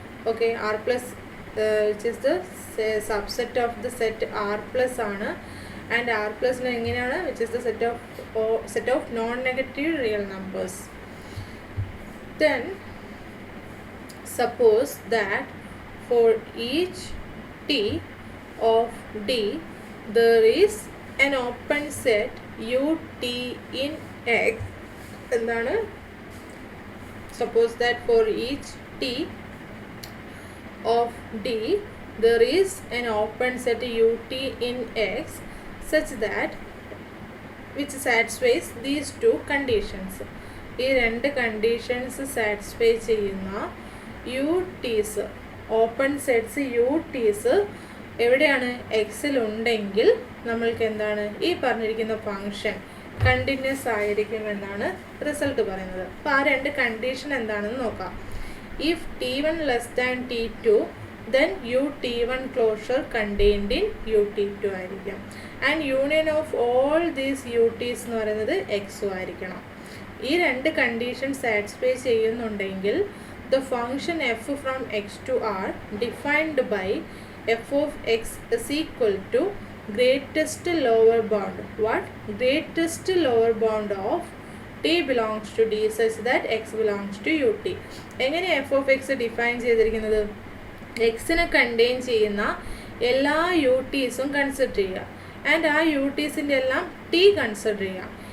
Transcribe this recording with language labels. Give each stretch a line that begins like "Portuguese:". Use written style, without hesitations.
English: okay, R plus which is the subset of the set R plus
Malayalam: ആണ്.
English: and R പ്ലസിന്
Malayalam: എങ്ങനെയാണ്?
English: Which is the set of non negative real numbers. Then suppose that for each t of D there is an open set ut in x.
Malayalam: എന്താണ്?
English: Suppose that for each t of D there is an open set ut in x such that which satisfies these two conditions.
Malayalam: ഈ രണ്ട് conditions satisfy ചെയ്യുന്ന യൂട്ടീസ്, open sets യൂട്ടീസ് എവിടെയാണ്? എക്സിലുണ്ടെങ്കിൽ നമ്മൾക്ക് എന്താണ് ഈ പറഞ്ഞിരിക്കുന്ന function continuous ആയിരിക്കും എന്നാണ് റിസൾട്ട് പറയുന്നത്. അപ്പോൾ ആ രണ്ട് കണ്ടീഷൻ എന്താണെന്ന് നോക്കാം.
English: if t1 less than t2 then ut1 closure contained in ut2
Malayalam: ആയിരിക്കും.
English: and union of all these UTs
Malayalam: എന്ന് പറയുന്നത് എക്സും ആയിരിക്കണം. ഈ രണ്ട് കണ്ടീഷൻ സാറ്റിസ്ഫൈ ചെയ്യുന്നുണ്ടെങ്കിൽ
English: the function f from x to r defined by f of x is equal to greatest lower bound. What? Greatest lower bound of T belongs to D such that x belongs to U T.
Malayalam: എങ്ങനെ F of X define ചെയ്തിരിക്കുന്നത്? എക്സിനെ contain ചെയ്യുന്ന എല്ലാ U ടീസും consider ചെയ്യുക and ആ U ടീസിൻ്റെ എല്ലാം T consider ചെയ്യുക.